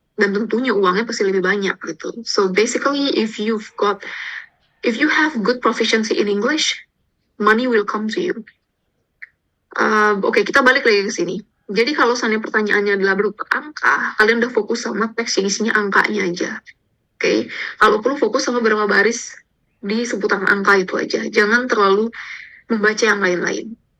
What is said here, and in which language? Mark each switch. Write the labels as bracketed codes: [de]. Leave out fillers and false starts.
[id] Dan tentunya uangnya pasti lebih banyak gitu. [en] So basically, if you have good proficiency in English, money will come to you. [id] Oke, kita balik lagi ke sini. Jadi kalau seandainya pertanyaannya adalah berupa angka, kalian udah fokus sama teks yang isinya angkanya aja. Oke, kalau perlu fokus sama berapa baris di seputar angka itu aja. Jangan terlalu membaca yang lain-lain.